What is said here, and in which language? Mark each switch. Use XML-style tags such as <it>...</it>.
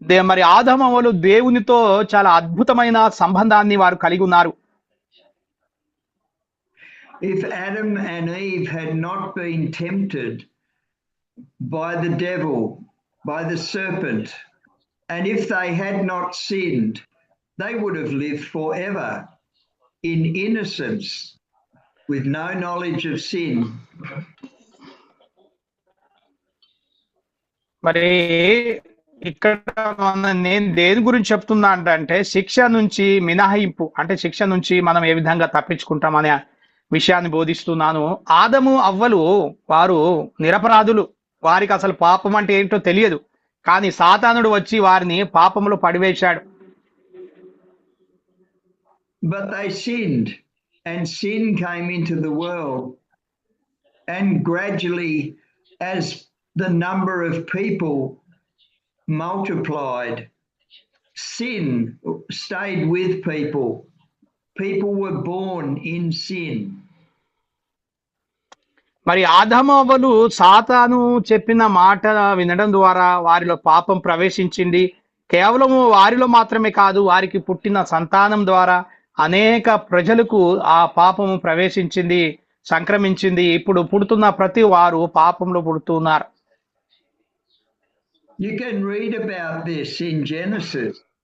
<te>మరి ఆదాము అవ్వలు దేవునితో చాలా అద్భుతమైన సంబంధాన్ని వారు కలిగి ఉన్నారు.</te> <en>If Adam and Eve had not been tempted by the devil, by the serpent, and if they had not sinned, they would have lived forever in innocence with no knowledge of sin.</en> <te>మరి ఇక్కడ నేను దేని గురించి చెప్తున్నా అంటే శిక్ష నుంచి మినహాయింపు, అంటే శిక్ష నుంచి మనం ఏ విధంగా తప్పించుకుంటామనే విషయాన్ని బోధిస్తున్నాను. ఆదము అవ్వలు వారు నిరపరాధులు, వారికి అసలు పాపం అంటే ఏంటో తెలియదు, కానీ సాతానుడు వచ్చి వారిని పాపంలో పడివేశాడు.</te> <en>But they sinned, and sin came into the world, and gradually, as the number of people multiplied, sin stayed with people. People were born in sin.</en> <te>మరి ఆదాము అవ్వలు సాతాను చెప్పిన మాట వినడం ద్వారా వారిలో పాపం ప్రవేశించింది. కేవలం వారిలో మాత్రమే కాదు, వారికి పుట్టిన సంతానం ద్వారా అనేక ప్రజలకు ఆ పాపము ప్రవేశించింది, సంక్రమించింది. ఇప్పుడు పుడుతున్న ప్రతి వారు పాపంలో పుడుతున్నారు.</te> <en>You can read about this in Genesis.</en>